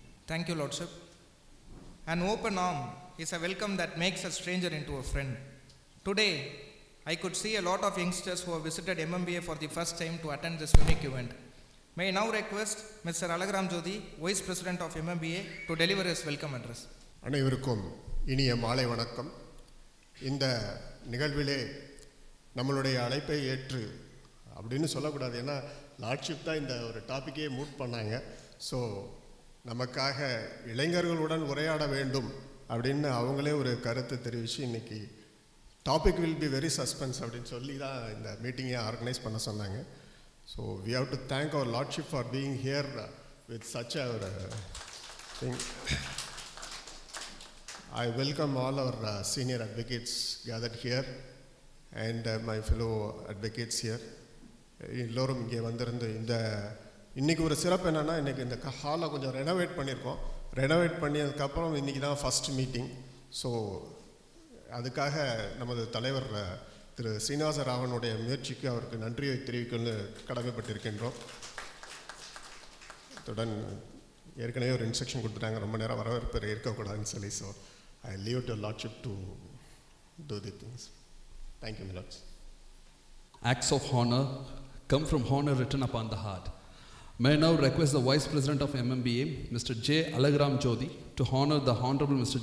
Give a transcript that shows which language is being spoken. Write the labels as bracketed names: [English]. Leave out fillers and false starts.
[English] Thank you, Lordship. An open arm is a welcome that makes a stranger into a friend. Today, I could see a lot of youngsters who have visited MMBA for the first time to attend this unique event. May I now request Mr. Alagaram Jodi, Vice President of MMBA, to deliver his welcome address. [Tamil] அனைவருக்கும் இனிய மாலை வணக்கம். இந்த நிகழ்விலே நம்மளுடைய அழைப்பை ஏற்று அப்படின்னு சொல்லக்கூடாது, ஏன்னா லார்ட்ஷிப் தான் இந்த ஒரு டாப்பிக்கே மூட் பண்ணாங்க. ஸோ நமக்காக இளைஞர்களுடன் உரையாட வேண்டும் அப்படின்னு அவங்களே ஒரு கருத்தை தெரிவித்து இன்றைக்கி [English] topic will be very suspense [Tamil] அப்படின்னு சொல்லி தான் இந்த மீட்டிங்கை ஆர்கனைஸ் பண்ண சொன்னாங்க. [English] So we have to thank our lordship for being here with such a thing. I welcome all our senior advocates gathered here and my fellow advocates here. [Tamil] எல்லோரும் இங்கே வந்திருந்து இந்த இன்றைக்கி ஒரு சிறப்பு என்னென்னா, இன்றைக்கி இந்த ஹாலை கொஞ்சம் ரெனோவேட் பண்ணியிருக்கோம். ரெனோவேட் பண்ணியதுக்கப்புறம் இன்றைக்கி தான் ஃபஸ்ட் மீட்டிங். ஸோ அதுக்காக நமது தலைவர் திரு சீனிவாச ராவனுடைய முயற்சிக்கு அவருக்கு நன்றியை தெரிவிக்கணும்னு கடமைப்பட்டிருக்கின்றோம். அத்துடன் ஏற்கனவே ஒரு இன்ஸ்ட்ரக்ஷன் கொடுத்துட்டாங்க, ரொம்ப நேரம் வரவேற்பு இருக்கக்கூடாதுன்னு சொல்லி. [English] So I leave to Lordship to do the things. Thank you, my lords. Acts of honor come from honor written upon the heart. May I now request the Vice President of MMBA, Mr. J. Alagaram Jodi, to honor the Honorable Mr.